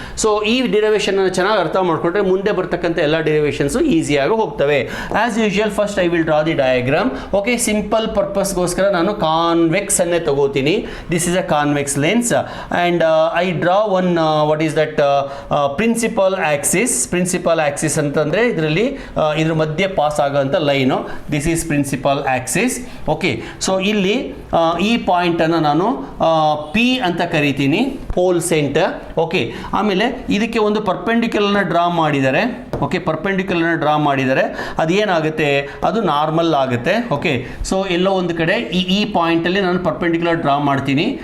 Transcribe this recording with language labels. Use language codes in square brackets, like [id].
[kn] So ಈ derivation ಅನ್ನು ಚೆನ್ನಾಗಿ ಅರ್ಥ ಮಾಡ್ಕೊಂಡ್ರೆ ಮುಂದೆ ಬರ್ತಕ್ಕಂಥ ಎಲ್ಲ derivations ಈಸಿಯಾಗಿ ಹೋಗ್ತವೆ. [en] As usual first I will draw the diagram. [kn] Okay, simple purpose ಗೋಸ್ಕರ ನಾನು ಕಾನ್ವೆಕ್ಸ್ ಅನ್ನೇ ತಗೋತೀನಿ. [en] This is a convex lens and I draw one what is that principal axis [kn] ಅಂತಂದ್ರೆ ಇದರಲ್ಲಿ ಇದ್ರ ಮಧ್ಯೆ pass ಆಗೋಂಥ line, [en] This is principal axis. [kn] Okay, so ಇಲ್ಲಿ ಈ ಪಾಯಿಂಟ್ ಅನ್ನು ನಾನು ಪಿ ಅಂತ ಕರಿತೀನಿ, ಪೋಲ್ ಸೆಂಟರ್. ಓಕೆ, ಆಮೇಲೆ ಇದಕ್ಕೆ ಒಂದು ಪರ್ಪೆಂಡಿಕ್ಯುಲರ್ನ ಡ್ರಾ ಮಾಡಿದ್ದಾರೆ. ಓಕೆ, ಪರ್ಪೆಂಡಿಕ್ಯುಲರ್ನ ಡ್ರಾ ಮಾಡಿದ್ದಾರೆ, ಅದೇನಾಗುತ್ತೆ, ಅದು ನಾರ್ಮಲ್ ಆಗುತ್ತೆ. ಓಕೆ, ಸೊ ಎಲ್ಲೋ ಒಂದು ಕಡೆ ಈ ಪಾಯಿಂಟಲ್ಲಿ ನಾನು ಪರ್ಪೆಂಡಿಕ್ಯುಲರ್ ಡ್ರಾ ಮಾಡ್ತೀನಿ.